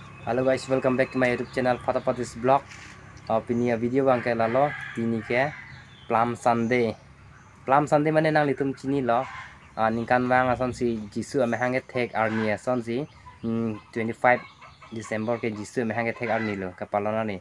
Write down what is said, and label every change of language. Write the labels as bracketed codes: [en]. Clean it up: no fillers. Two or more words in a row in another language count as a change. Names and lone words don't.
[en] Halo guys, welcome back to my YouTube channel Fatapatis Blog. [mjw] Pinia video bang ke lalo tini ke Palm Sunday. Palm Sunday mana nang litum cini lo. Ningkan bang ason si Jisu ame hanget tek arni ason si 25 December ke Jisu ame hanget tek arni lo kapalona ni.